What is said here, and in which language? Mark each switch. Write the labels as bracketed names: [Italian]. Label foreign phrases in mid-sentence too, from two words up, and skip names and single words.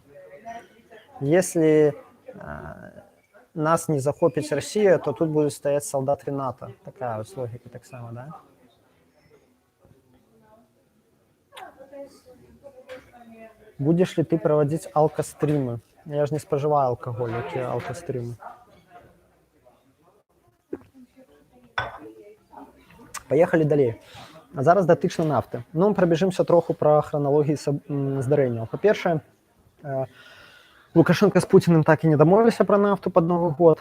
[Russian] Если нас не захопить Россия, то тут будут стоять солдаты НАТО. Такая вот логика [Belarusian] так само, [Russian] да? Будешь ли ты проводить алкостримы? Я же не споживаю алкоголь, какие алкостримы. [Belarusian] Паехалі далей. Зараз датычна нафты. Ну, прабяжымся троху пра храналогіі здарэнняў. Па-першае, Лукашенко з Пуціным так і не дамовіліся пра нафту пад Новы год.